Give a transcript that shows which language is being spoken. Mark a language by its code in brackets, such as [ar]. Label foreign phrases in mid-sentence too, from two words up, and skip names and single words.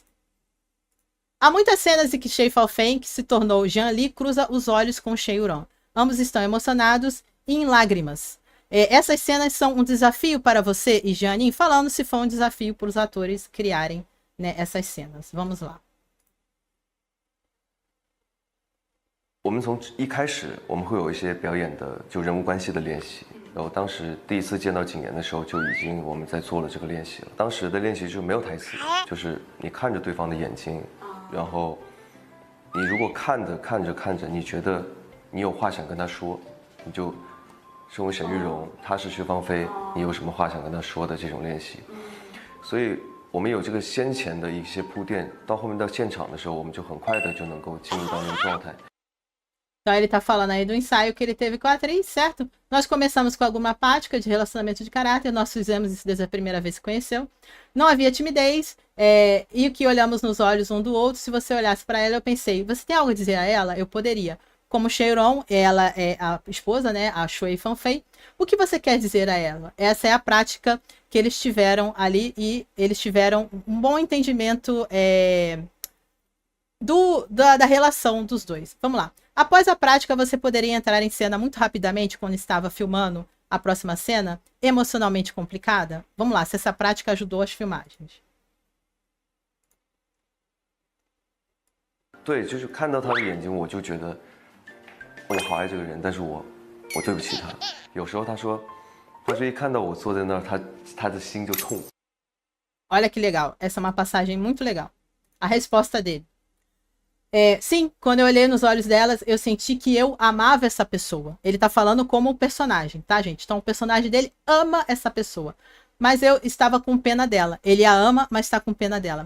[pt] Há muitas cenas em que Shen Falfei, que se tornou Jian Li, cruza os olhos com Shen Yuron. Ambos estão emocionados e em lágrimas. Essas cenas são um desafio para você e Jianin, falando se for um desafio para os atores criarem, né, essas cenas. Vamos lá. [zh] 我们从一开始，我们会有一些表演的就人物关系的练习。然后当时第一次见到景言的时候，就已经我们在做了这个练习了。当时的练习就没有台词，就是你看着对方的眼睛，然后你如果看着，你觉得你有话想跟他说，你就身为沈玉荣，他是薛芳菲，你有什么话想跟他说的这种练习。所以我们有这个先前的一些铺垫，到后面到现场的时候，我们就很快的就能够进入到那个状态。 [pt] Então ele tá falando aí do ensaio que ele teve com a atriz, certo? Nós começamos com alguma prática de relacionamento de caráter, nós fizemos isso desde a primeira vez que conheceu. Não havia timidez, e o que olhamos nos olhos um do outro, se você olhasse para ela, eu pensei, você tem algo a dizer a ela? Eu poderia. Como Sheiron, ela é a esposa, né, a Shui Fanfei, o que você quer dizer a ela? Essa é a prática que eles tiveram ali e eles tiveram um bom entendimento da relação dos dois. Vamos lá. Após a prática, você poderia entrar em cena muito rapidamente quando estava filmando a próxima cena, emocionalmente complicada? Vamos lá, se essa prática ajudou as filmagens. [zh] 对，就是看到他的眼睛，我就觉得我好爱这个人，但是我对不起他。有时候他说一看到我坐在那儿，他的心就痛。 [pt] Olha que legal, essa é uma passagem muito legal. A resposta dele. Sim, quando eu olhei nos olhos delas, eu senti que eu amava essa pessoa. Ele tá falando como personagem, tá, gente? Então o personagem dele ama essa pessoa. Mas eu estava com pena dela. Ele a ama, mas está com pena dela.